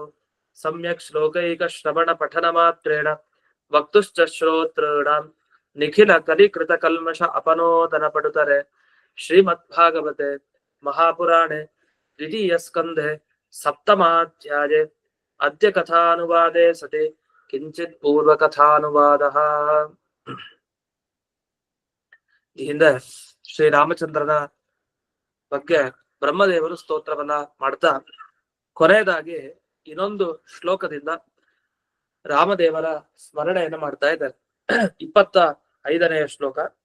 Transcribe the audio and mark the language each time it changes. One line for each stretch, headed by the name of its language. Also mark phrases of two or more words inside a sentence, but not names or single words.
Sanskrit: सम्यक् श्लोकैकश्रवणपठनमात्रेण वक्तुश्च श्रोतॄणां निखिल कलिकृतकल्मष अपनोदनपटुतरे श्रीमद्भागवते महापुराणे द्वितीयस्कन्धे सप्तमाध्याये अद्य कथानुवादे सति किञ्चित् पूर्वकथानुवादः।
Kannada: ಈ ಹಿಂದೆ ಶ್ರೀರಾಮಚಂದ್ರನ ಬಗ್ಗೆ ಬ್ರಹ್ಮದೇವರು ಸ್ತೋತ್ರವನ್ನ ಮಾಡ್ತಾ ಕೊನೆಯದಾಗಿ ಇನ್ನೊಂದು ಶ್ಲೋಕದಿಂದ ರಾಮದೇವರ ಸ್ಮರಣೆಯನ್ನು ಮಾಡ್ತಾ ಇದ್ದಾರೆ. 25ನೇ ಶ್ಲೋಕ.